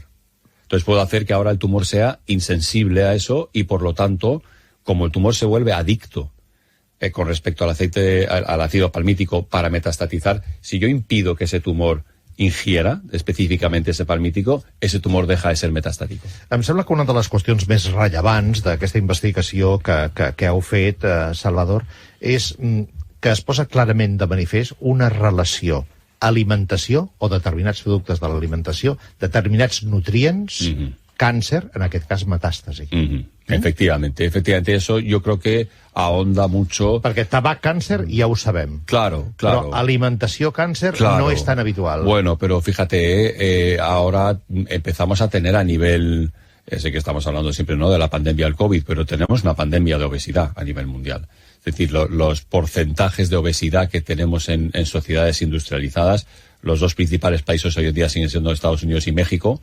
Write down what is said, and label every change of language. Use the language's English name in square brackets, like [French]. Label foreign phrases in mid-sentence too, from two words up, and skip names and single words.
[Spanish] Entonces puedo hacer que ahora el tumor sea insensible a eso y, por lo tanto, como el tumor se vuelve adicto con respecto al ácido palmítico para metastatizar, si yo impido que ese tumor ingiera específicamente ese palmítico, ese tumor deja de ser metastático. [Catalan] Em sembla que una de les qüestions més rellevants d'aquesta investigació que heu fet, Salvador, és que es posa clarament de manifest una relació alimentació o determinats productes de l'alimentació, determinats nutrients, càncer, en aquest cas metàstasi. [Spanish] Efectivamente, eso yo creo que ahonda mucho. [Catalan] Perquè tabac, càncer, ja ho sabem. [Spanish] Claro. [Catalan] Però alimentació, càncer, no es tan habitual. [Spanish] Bueno, pero fíjate, ahora empezamos a tener a nivel, sé que estamos hablando siempre, ¿no?, de la pandemia del COVID, pero tenemos una pandemia de obesidad a nivel mundial. Es decir, los porcentajes de obesidad que tenemos en sociedades industrializadas, los dos principales países hoy en día siguen siendo Estados Unidos y México.